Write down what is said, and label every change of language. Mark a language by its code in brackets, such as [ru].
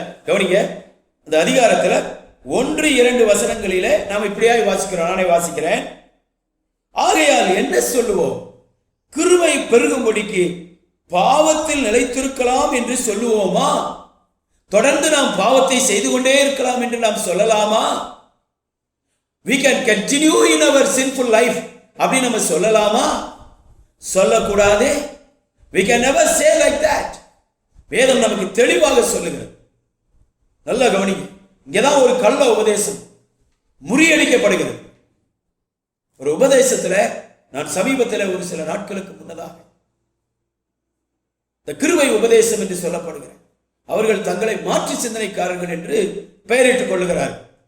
[ta] கவனிங்க, அந்த அதிகாரத்துல 1-2 வசனங்களிலே நாம் இப்படியாய் வாசிக்கிறோம். நானே வாசிக்கிறேன். ஆகையால் என்ன சொல்லுவோம்? கிருபை பெருகும்படிக்கு பாவத்தில் நிலைத்திருக்கலாம் என்று சொல்லுவோமா? தொடர்ந்து நாம் பாவத்தை செய்து கொண்டே இருக்கலாம் என்று நாம் சொல்லலாமா? [en] we can continue in our sinful life [ta] அப்படி நம்ம சொல்லலாமா? சொல்லக்கூடாது. [en] we can never say like that. [ta] வேதம் நமக்கு தெளிவாக சொல்லுகிறது. நல்லா கவனிங்க. இங்கதான் ஒரு கள்ள உபதேசம் முறியடிக்கப்படுகிறது. ஒரு உபதேசத்துல நான் சமீபத்தில் ஒரு சில நாட்களுக்கு முன்னதாக இந்த கிருபை உபதேசம் என்று சொல்லப்படுகிறேன். அவர்கள் தங்களை மாற்று சிந்தனைக்காரர்கள் என்று பெயரிட்டுக் கொள்ளுகிறார்கள்.